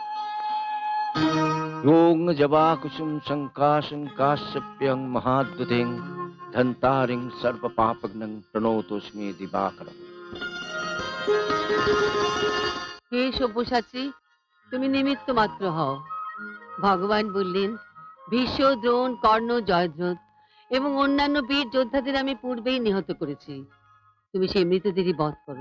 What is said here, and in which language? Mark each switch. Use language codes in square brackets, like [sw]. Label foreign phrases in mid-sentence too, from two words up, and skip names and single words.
[sa] यों जवाकुसुम शङ्काशङ्काश्यप्यं महाद्युतिं धन्तारिं सर्वपापघ्नं प्रणतोऽस्मि दिवाकरम्। [bn] হে সব্যসাচী, তুমি নিমিত্ত মাত্র হও। ভগবান বললেন, ভীষ্ম, দ্রোণ, কর্ণ, জয়দ্রথ এবং অন্যান্য বীর যোদ্ধাদের আমি পূর্বেই নিহত করেছি। তুমি সেই মৃতদেরই বধ করো।